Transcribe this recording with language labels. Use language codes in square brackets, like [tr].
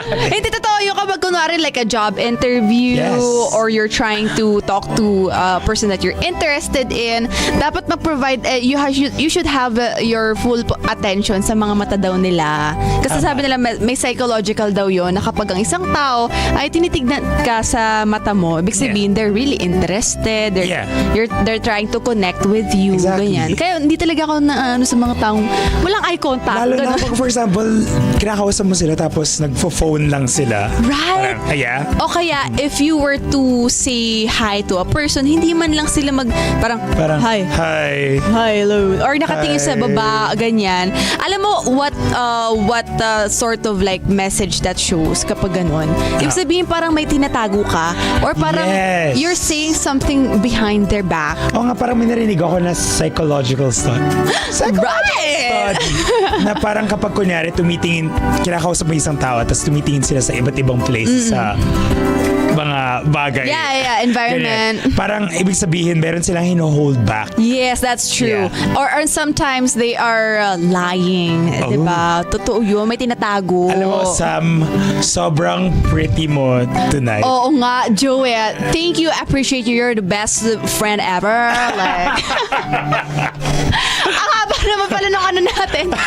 [tl] Hindi totoo yung kapag kunwari [en] like a job interview or you're trying to talk to a person that you're interested in, [tl] dapat mag-provide, [en] you should have your full attention [tl] sa mga mata daw nila. Kasi sabi nila may psychological daw yon na kapag ang isang tao ay tinitignan ka sa mata mo, ibig sabihin [en] they're really interested. They're trying to connect with you. Exactly. [tl] Ganyan. Kaya hindi talaga ako na sa mga taong walang eye contact. Lalo na pag, [en] for example, [tl] kinakausap mo sila tapos nagfo-phone lang sila. [en] Right? [tl] Parang, O kaya, [en] if you were to say hi to a person, [tl] hindi man lang sila parang hi. [en] Hi. Hi, hello. Or [tl] nakatingin sa baba, ganyan. Alam mo, [en] what sort of like message that shows [tl] kapag ganun? Ibig sabihin parang may tinatago ka or parang [en] Yes. you're saying something behind their back. [tl] Oo nga, parang may narinig ako na psychological study. [en] Right! [tl] Na parang kapag kunyari tumitingin, kinakausap mo isang tao tapos tumitingin sila sa iba't ibang places sa mga bagay. [en] Yeah, environment. [tl] Ganyan. Parang ibig sabihin, meron silang hino-hold back. [en] Yes, that's true. Yeah. Or sometimes they are lying. Oh. [tl] Diba? Totoo yun. May tinatago. Alam mo, Sam, sobrang pretty mo tonight. Oo nga, [en] Joey. Thank you. Appreciate you. You're the best friend ever. [tl] Like, ang haba naman pala nung ano natin.